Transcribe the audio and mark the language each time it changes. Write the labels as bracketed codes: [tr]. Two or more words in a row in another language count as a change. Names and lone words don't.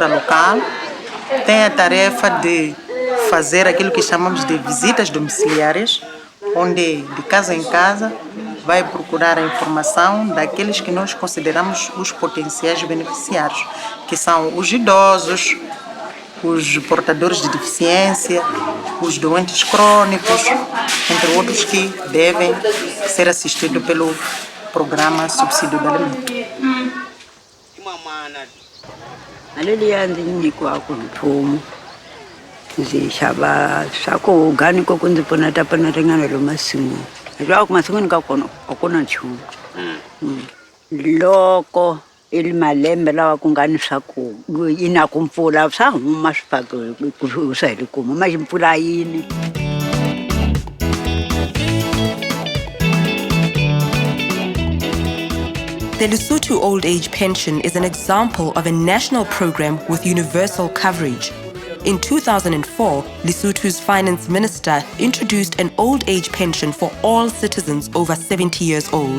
[pt] local, tem a tarefa de fazer aquilo que chamamos de visitas domiciliares, onde de casa em casa vai procurar a informação daqueles que nós consideramos os potenciais beneficiários, que são os idosos, os portadores de deficiência, os doentes crônicos, entre outros que devem ser assistidos pelo programa Subsídio de Alimento. [ts] Aleliya ndzi nyikiwaka mfumo ndzi xava swakudya organic ku ndzi pfuneta ringana lomu masin'wini leswaku masin'wini ka kona a ku na nchumu loko i malembe lawa ku nga ni swakudya yi na ku mpfula swa huma swifaki ku swa hi le kuma ma mpfula yini. [en] The Lesotho Old Age Pension is an example of a national program with universal coverage. In 2004, Lesotho's finance minister introduced an old age pension for all citizens over 70 years old.